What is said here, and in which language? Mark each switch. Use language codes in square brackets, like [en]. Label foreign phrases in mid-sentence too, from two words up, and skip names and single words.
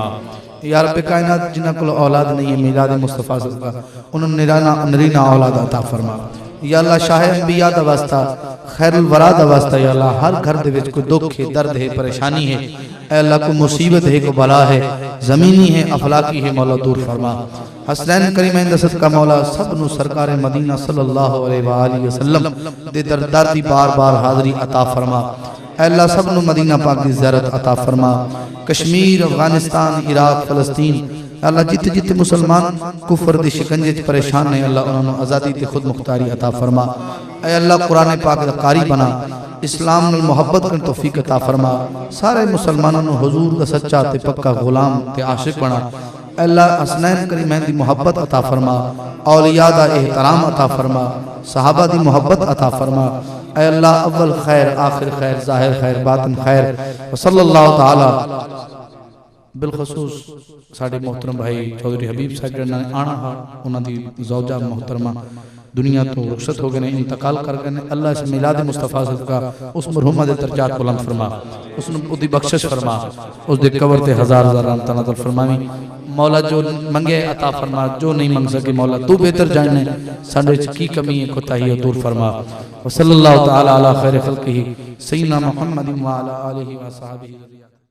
[pa] یا رب کائنات جنہاں کول اولاد نئیں اے میلاد مصطفیٰ صدقہ اونہاں نرینہ اولاد عطا فرما. [ar] يا الله [pa] شاہ انبیاء دا واسطہ خیر الوریٰ دا واسطہ [ar] يا الله [pa] ہر گھر دے وچ کوئی دکھ اے درد اے پریشانی اے اے اللہ کوئی مصیبت اے کوئی بلا اے زمینی اے افلاکی اے مولا دور فرما. حسنین کریمین دا صدقہ مولا سب نوں سرکار مدینہ [ar] صلى الله عليه وسلم [pa] دے دربار دی بار بار حاضری عطا فرما. اے اللہ سب نوں مدینہ پاک دی زیارت عطا فرما۔ کشمیر افغانستان عراق فلسطین اللہ جتھے جتھے مسلمان کفر دی شکنجے چ پریشان نے اللہ اونہاں نوں آزادی تے خود مختاری عطا فرما. اے اللہ قرآن پاک دا قاری بنا اسلام نال محبت کرن توفیق عطا فرما. سارے مسلماناں نوں حضور دا سچا تے پکا غلام تے عاشق بنا. اللہ حسنین کریمین دی محبت عطا فرما۔ اولیاء دا احترام عطا فرما. صحابہ دی محبت عطا فرما. اے اللہ اول خیر آخر خیر ظاہر خیر باطن خیر [ar] وصلى الله تعالى [pa] بالخصوص ساڈے محترم بھائی چوہدری حبیب صاحب نے آنا سی اونہاں دی زوجہ محترمہ دنیا توں رخصت ہو گئے نے انتقال کر گئے نے. اللہ اس میلاد مصطفیٰ صدقہ اس مرحومہ دے درجات بلند فرما اس نوں اودی بخشش فرما اس دے قبر تے ہزار ہزار رحمت نازل فرماویں. مولا جو منگے عطا فرما جو نئیں منگ سکے مولا توں بہتر جانے ساڈے چ کی کمی اے کوتاہی اے دور فرما. [ar] وصلى الله تعالى على خير خلقه سيدنا محمد وعلى آله وصحبه.